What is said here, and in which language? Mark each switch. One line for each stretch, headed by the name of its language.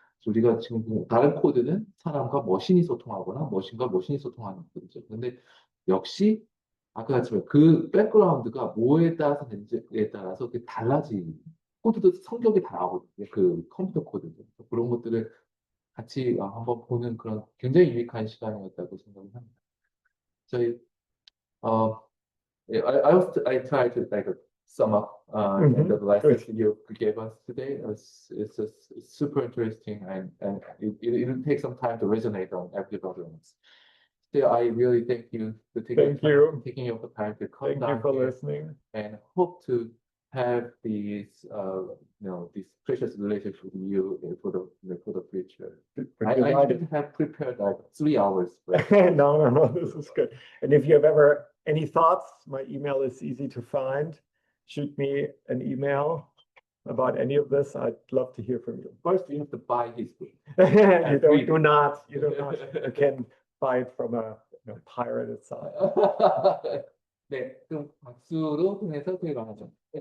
Korean: 우리가 지금 다른 코드는 사람과 머신이 소통하거나 머신과 머신이 소통하는 코드죠. 근데 역시 아까 같지만 그 백그라운드가 뭐에 따라서 되는지에 따라서 달라지는, 코드도 성격이 다 나오거든요. 그 컴퓨터 코드도. 그런 것들을 같이 한번 보는 그런 굉장히 유익한 시간이었다고 생각을 합니다.
English: 저희 I try to sum up the lessons you gave us today. It's super interesting, and it'll take some time to resonate on everybody else. Still, I really thank you for taking your time to come down here, listening, and hope to have these this precious relationship with you for the future. I should have prepared 3 hours. No, this is good. And if you have ever any thoughts, my email is easy to find. Shoot me an email about any of this. I'd love to hear from you. First, you have to buy his book. You do not. You can buy it from a pirated site.
Korean: 네, 그럼 박수로 통해서 저희가 하죠.